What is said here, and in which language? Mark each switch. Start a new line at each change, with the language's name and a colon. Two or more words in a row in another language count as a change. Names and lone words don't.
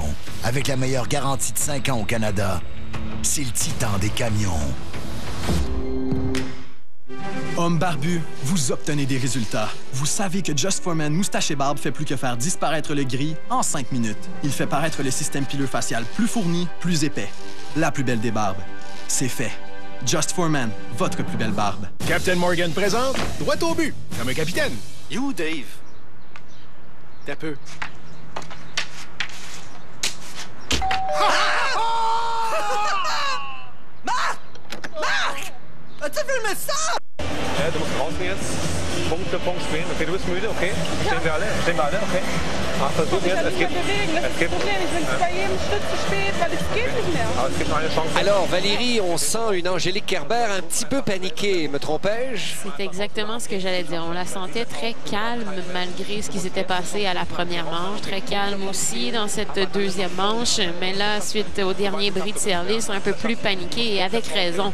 French: Avec la meilleure garantie de 5 ans au Canada, c'est le Titan des camions. Homme barbu, vous obtenez des résultats. Vous savez que Just for Men Moustache et Barbe fait plus que faire disparaître le gris en 5 minutes. Il fait paraître le système pileux facial plus fourni, plus épais. La plus belle des barbes. C'est fait. Just for Men, votre plus belle barbe. Captain Morgan présente, droit au but, comme un capitaine. Et où, Dave? T'as peu. Marc! As-tu filmé ça?
German: Ja, du musst draußen jetzt Punkt für Punkt spielen. Okay, du bist müde, okay? Stehen wir alle, okay? Ach, versuch jetzt, es gibt... Ich bin bei jedem Schritt zu spät, weil es geht nicht mehr. Aber es gibt noch eine Chance.
French: Alors, Valérie, on sent une Angélique Kerber un petit peu paniquée. Me trompais-je? C'est exactement ce que j'allais dire. On la sentait très calme malgré ce qui s'était passé à la première manche. Très calme aussi dans cette 2e manche. Mais là, suite au dernier bris de service, un peu plus paniquée et avec raison.